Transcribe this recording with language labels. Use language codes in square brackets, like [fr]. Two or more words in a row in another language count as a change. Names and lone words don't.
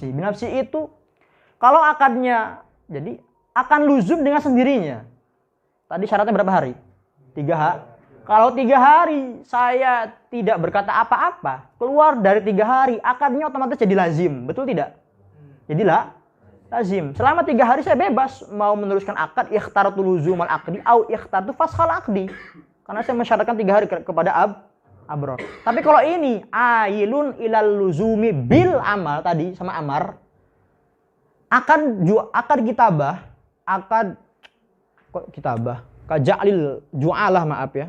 [id] Binafsi itu kalau akadnya, jadi akan luzum dengan sendirinya. Tadi syaratnya berapa hari? 3 hari. Kalau 3 hari saya tidak berkata apa-apa, keluar dari 3 hari, akadnya otomatis jadi lazim. Betul tidak? Jadilah lazim. Selama 3 hari saya bebas mau meneruskan akad, [ar] اخترت لزوم العقد أو اخترت فسخ العقد. [id] Karena saya mensyaratkan 3 hari kepada Abror. Tapi kalau ini [ar] آيل إلى اللزوم بالعمل [id] tadi sama Ammar, akad kitabah, [ar] كجعل الجعالة, [id] maaf ya.